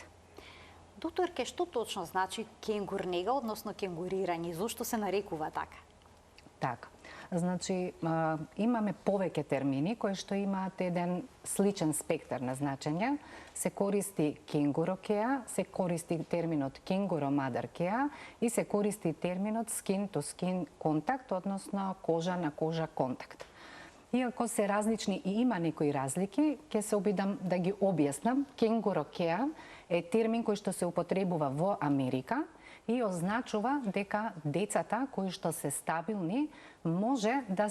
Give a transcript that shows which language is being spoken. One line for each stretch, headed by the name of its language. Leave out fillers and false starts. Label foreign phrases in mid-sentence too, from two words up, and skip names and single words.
Macedonian: Докторке, што точно значи кенгур нега, односно кенгурирање, зошто се нарекува така? Така. Значи, имаме повеќе термини кои што имаат еден сличен спектар на значење. Се користи кенгурокеа, се користи терминот кенгуромадаркеа и се користи терминот
English: skin to skin
Macedonian: контакт, односно кожа на кожа контакт. Иако се различни и има некои разлики, ќе се обидам да ги објаснам. Кенгурокеа е термин кој што се употребува во Америка и означува дека децата кои што се стабилни може да